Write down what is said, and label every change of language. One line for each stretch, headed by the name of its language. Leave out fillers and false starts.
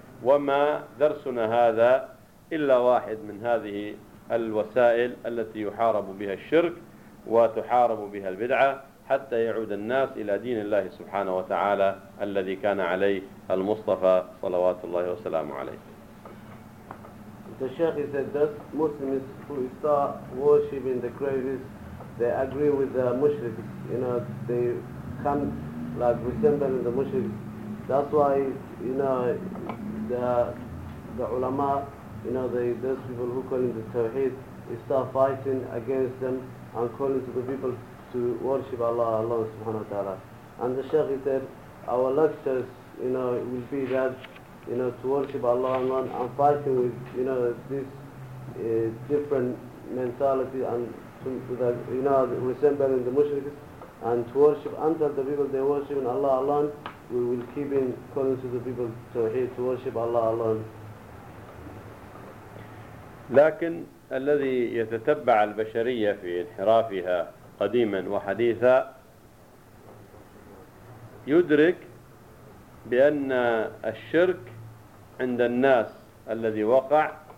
Arabic: وما درسنا هذا إلا واحد من هذه الوسائل التي يحارب بها الشرك وتحارب بها البدعة حتى يعود الناس إلى دين الله سبحانه وتعالى الذي كان عليه المصطفى صلوات الله وسلامه عليه.
English: The Shaykh said that Muslims who start worshiping the graves, they agree with the mushriks. You know, they come like resembling the mushriks. That's why, you know, the ulama, you know, those people who call in the tawheed, start fighting against them and calling to the people to worship Allah subhanahu wa ta'ala. And the Shaykh said, our lectures, you know, will be that, you know, to worship Allah alone and fighting with, you know, this different mentality and you know, resembling the mushriks and to worship until the people they worship in Allah alone, we will keep in calling to the people to here to worship Allah alone.
Arabic: لكن الذي يتتبع البشرية في انحرافها قديما وحديثا يدرك بأن الشرك عند الناس الذي وقع